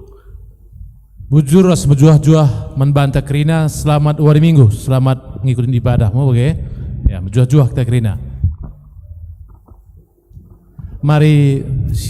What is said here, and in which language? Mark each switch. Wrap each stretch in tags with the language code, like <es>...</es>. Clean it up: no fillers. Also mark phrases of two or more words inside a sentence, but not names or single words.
<btx>Bujur ras bejuah-juah membantah kerina.</btx> <id>Selamat hari Minggu. Selamat ngikutin ibadah. Mau bagaimana? Ya,</id> <btx>bejuah-juah kita kerina. Mari</btx>